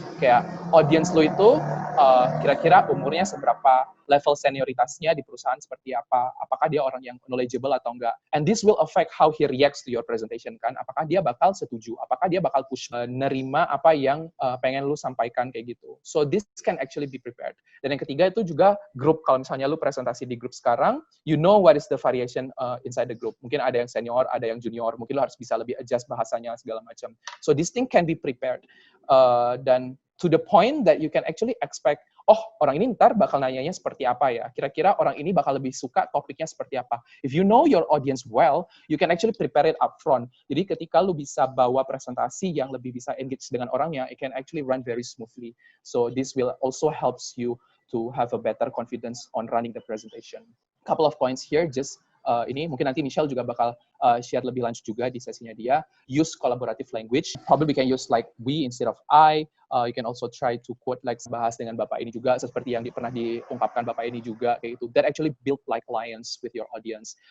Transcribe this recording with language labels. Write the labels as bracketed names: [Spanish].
[Indonesian] Kayak audience lo itu kira-kira umurnya seberapa, level senioritasnya di perusahaan seperti apa, apakah dia orang yang knowledgeable atau enggak. [English] And this will affect how he reacts to your presentation [Indonesian] kan. Apakah dia bakal setuju, apakah dia bakal push nerima apa yang pengen lu sampaikan kayak gitu. [English] So this can actually be prepared. [Indonesian] Dan yang ketiga itu juga grup. Kalau misalnya lu presentasi di grup sekarang, [English] you know what is the variation inside the group. [Indonesian] Mungkin ada yang senior, ada yang junior, mungkin lu harus bisa lebih adjust bahasanya segala macam. [English] So this thing can be prepared. Dan to the point that you can actually expect, oh, [Indonesian] orang ini ntar bakal nanyanya seperti apa ya? Kira-kira orang ini bakal lebih suka topiknya seperti apa? [English] If you know your audience well, you can actually prepare it up front. [Indonesian] Jadi ketika lu bisa bawa presentasi yang lebih bisa engage dengan orangnya, [English] it can actually run very smoothly. So this will also helps you to have a better confidence on running the presentation. Couple of points here, [Indonesian] just ini mungkin nanti Michelle juga bakal share lebih lanjut juga di sesinya dia. [English] Use collaborative language. Probably we can use like we instead of I. You can also try to quote like [Indonesian] bahas dengan Bapak ini juga, seperti yang pernah diungkapkan Bapak ini juga kayak itu. [English] That actually build like alliance with your audience.